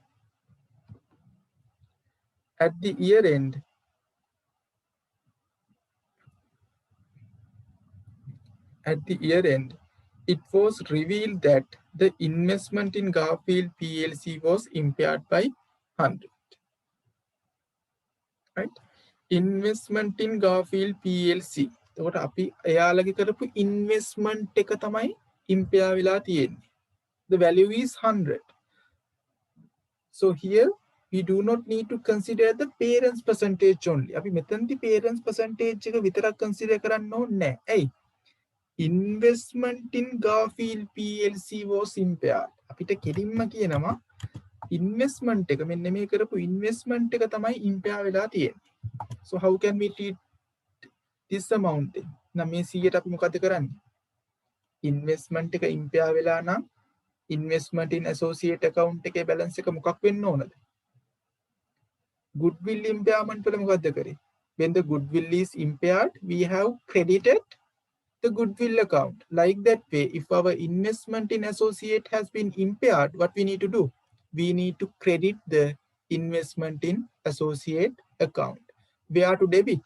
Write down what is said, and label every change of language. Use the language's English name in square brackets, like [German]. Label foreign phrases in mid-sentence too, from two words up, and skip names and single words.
[English] At the year end, it was revealed that the investment in Garfield PLC was impaired by 100. Right? Investment in Garfield PLC. [Sinhala] එතකොට අපි එයාලගේ කරපු investment එක තමයි impair වෙලා තියෙන්නේ. [English] The value is 100. So here we do not need to consider the parents percentage only. [Sinhala] අපි මෙතනදී [English] parents percentage [Sinhala] එක විතරක් consider කරන්න ඕනේ නැහැ. ඇයි? [English] Investment in Garfield PLC was impaired. [Sinhala] අපිට කෙලින්ම කියනවා investment එක මෙන්න මේ කරපු investment එක තමයි impair වෙලා තියෙන්නේ. [English] So how can we treat this amount then? [Sinhala] නම් මේ 100ට අපි මොකද කරන්නේ? investment එක impair වෙලා නම් [English] investment in associate account [Sinhala] එකේ balance එක මොකක් වෙන්න ඕනද? [English] goodwill impairment [Sinhala] වල මොකද්ද කරේ? [English] When the goodwill is impaired, we have credited the goodwill account. Like that way, if our investment in associate has been impaired, what we need to do? We need to credit the investment in associate account. Where to debit?